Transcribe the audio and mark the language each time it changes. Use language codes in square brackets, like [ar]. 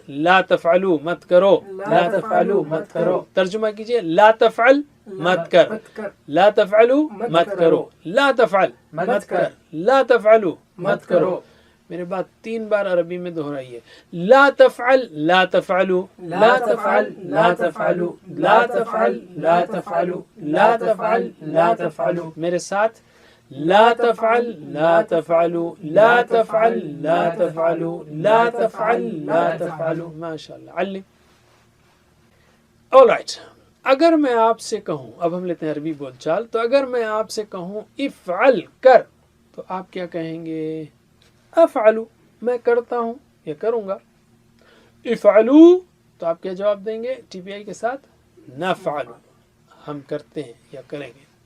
[ar] لا تفعلو [ur] مت کرو. [ar] لا تفعلو [ur] مت کرو. ترجمہ کیجئے. [ar] لا تفعل [ur] مت کر، [ar] لا تفعلو [ur] مت کرو، لا تفعل مت کر، لا تفعلو مت کرو. میرے بعد 3 بار عربی میں دہرائیے. [ar] لا تفعل، لا تفعلو، لا تفعل، لا تفعلو، لا تفعل، لا تفعلو، لا تفعل، لا تفعلو. [ur] میرے ساتھ. [ar] لا تفعل، لا تفعلو، لا تفعل، لا تفعلو، لا تفعل، لا تفعلو. [ur] ماشاء اللہ. علم. alright. اگر میں آپ سے کہوں، اب ہم لیتے ہیں عربی بول چال، تو اگر میں آپ سے کہوں افعل کر، تو آپ کیا کہیں گے؟ افعلو، میں کرتا ہوں یا کروں گا. افعلو، تو آپ کیا جواب دیں گے ٹی پی آئی کے ساتھ؟ نفعلو، ہم کرتے ہیں یا کریں گے.